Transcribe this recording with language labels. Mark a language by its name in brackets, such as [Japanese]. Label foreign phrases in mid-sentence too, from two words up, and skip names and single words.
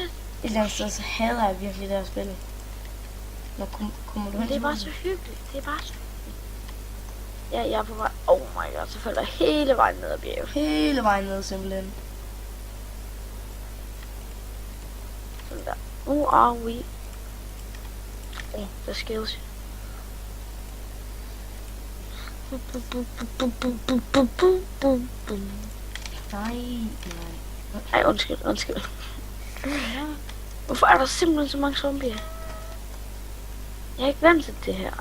[Danish] Et eller andet sted, så hader jeg virkelig det her spil. Nå, kommer du hen Det er til bare mig? så hyggeligt. Det er bare så hyggeligt. Ja, jeg er på vej. [English] Oh my god, [Danish] så falder jeg hele vejen ned ad bjerget. Hele vejen ned, simpelthen. Sådan der. Nu er we. The skills. Nej. Ej, undskyld. Hvorfor er der simpelthen så mange zombier? Jeg er ikke vant til det her.